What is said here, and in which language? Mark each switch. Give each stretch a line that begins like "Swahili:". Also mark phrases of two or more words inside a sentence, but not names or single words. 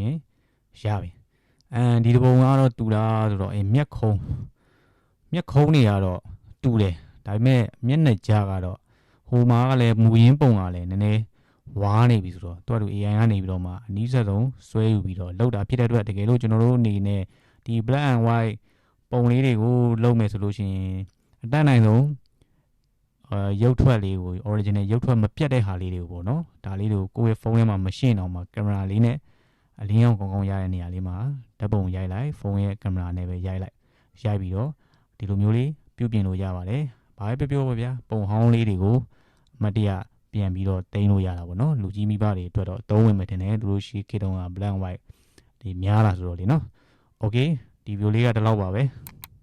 Burmese: ရင်ရပြီဒီတစ်ပုံကတော့တူလားဆိုတော့မျက်ခုံးတွေကတော့တူတယ်ဒါပေမဲ့မျက်နှာကြားကတော့ဟိုမှာကလည်းမူရင်းပုံကလည်းနည်းန ည်းဝါးနေပြီဆိုတော့သူက AI ကနေပြီးတော့မှအနည်းဆက်ဆုံးဆွဲယူပြီးတော့လောက်တာဖြစ်တဲ့အတွက်တကယ်လို့ကျွန်တော်တို့အနေနဲ့ဒီ
English: black and white
Burmese: ပုံလေး တွေကိုလုပ်မယ်ဆိုလို့ရှိရင်အတတ်နိုင်ဆုံးရုပ်ထွက်လေးကို original ရုပ်ထွက်မပြတ်တဲ့ဟာလေးတွေကိုပေါ့နော်ဒါ လေးတွေကိုကိုယ့်ရဲ့ဖုန်းထဲမှာမရှင်းအောင်မှာကင်မရာလေးနဲ့အလင်းရောင်ကောင်းကောင်းရတဲ့နေရာလေးမှာဓာတ်ပုံရိုက်လိုက်ဖုန်းရဲ့ကင်မရာနဲ့ပဲရိုက်ပြီးတော့ဒီလိုမျိုးလေးပြုပြင်လို့ရပါတယ်ဘာပဲပြောပါဗျာပုံဟောင်းလေးတွေကိုအမတ်တရပြန်ပြီးတော့တိန်းလို့ရတာပေါ့နော်လူကြီးမိဘတွေအတွက်တော့သုံးဝင်မယ်တင်တယ်သူတို့ရှိခေတုံးက
English: black and white
Burmese: ဒီများလာဆိုတော့လေနော် okay ဒီဗီဒီယိုလေးကဒီလောက်ပါပဲ